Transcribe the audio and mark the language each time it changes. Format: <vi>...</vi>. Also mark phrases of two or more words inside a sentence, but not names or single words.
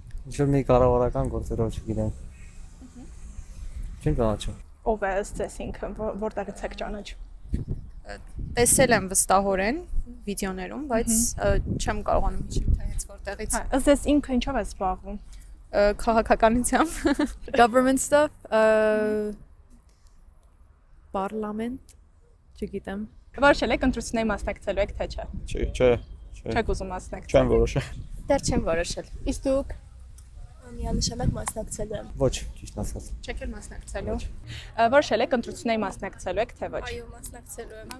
<hy>Ինչ-որ մի կառավարական գործերով չգիտեմ։ Չեմ ճանաչում։ Ով է ըստ ձեզ ինքը, որտեղից եք ճանաչում։ Տեսել եմ վստահորեն վիդեոներում, բայց չեմ կարողանում հիշել թե հենց որտեղից։ Հա, ըստ ձեզ ինքը ինչով է զբաղվում։ Քաղաքականությամբ։</hy> <en>Government stuff, parlament,</en> <hy>չգիտեմ։ Որոշել եք ընտրությունների մասնակցելու եք թե չէ։ Չէ։ Չեք ուզում մասնակցել։ Չեմ որոշել։ Դեռ չեմ որոշել։ Իսկ դուք Միանշանակ մասնակցել եմ։ Ոչ, ճիշտ ասած։ չեք էլ մասնակցելու։ Որոշել եք ընտրությունների մասնակցելու եք թե ոչ։ Այո, մասնակցելու եմ։</hy>